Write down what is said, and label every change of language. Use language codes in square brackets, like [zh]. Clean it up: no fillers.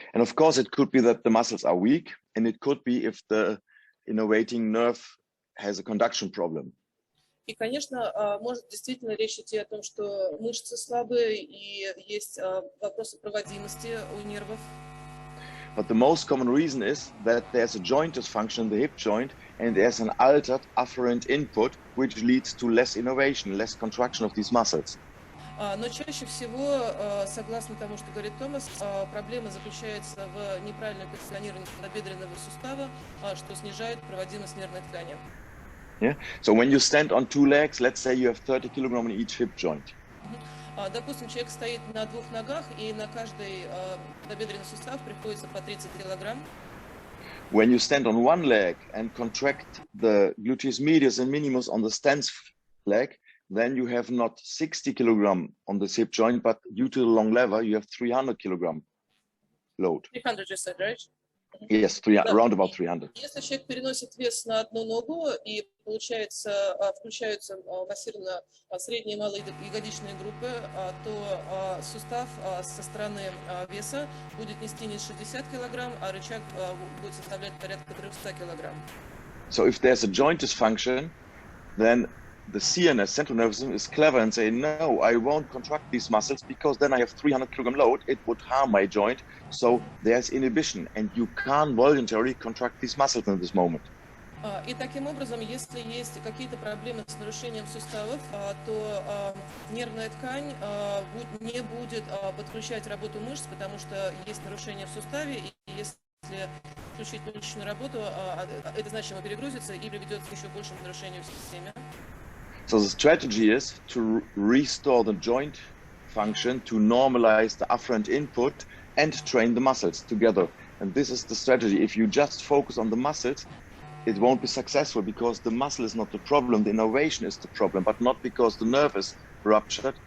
[en] And of course, it could be that the muscles are weak, and it could be if the innervating nerve has a conduction problem. [ru] И, конечно, может действительно речь идти о том, что мышцы слабые и есть вопросы проводимости у нервов. [en] But the most common reason is that there's a joint dysfunction in the hip joint, and there's an altered afferent input, which leads to less innervation, less contraction of these muscles. [ru] Но чаще всего, согласно тому, что говорит Томас, проблема заключается в неправильном позиционировании набедренного сустава, что снижает проводимость нервной ткани. [en] Yeah. So when you stand on two legs, let's say you have 30 kilograms in each hip joint. [ru] Допустим, человек стоит на двух ногах, и на каждый набедренный сустав приходится по 30 килограмм. [en] When you stand on one leg and contract the gluteus medius and minimus on the stance leg, then you have not 60 kilogram on the hip joint, but due to the long lever, you have 300 kilogram load. 300, you said, right? Yes, around about 300. [ru] Если человек переносит вес на одну ногу и включаются массированно средние и малые ягодичные группы, то сустав со стороны веса будет нести не 60 килограмм, а рычаг будет составлять порядка 300 килограмм. [en] So if there's a joint dysfunction, then the CNS, central nervous system, is clever and say, no, I won't contract these muscles because then I have 300 kilogram load. It would harm my joint. So there's inhibition and you can't voluntarily contract these muscles in this moment. [ru] И таким образом, если есть какие-то проблемы с нарушением суставов, то нервная ткань не будет подключать работу мышц, потому что есть нарушение в суставе, и если включить мышечную работу, это значимо перегрузится и приведет к еще большему нарушению в системе. [en] So the strategy is to restore the joint function, to normalize the afferent input and train the muscles together. And this is the strategy. If you just focus on the muscles, it won't be successful because the muscle is not the problem, the innervation is the problem, but not because the nerve is ruptured,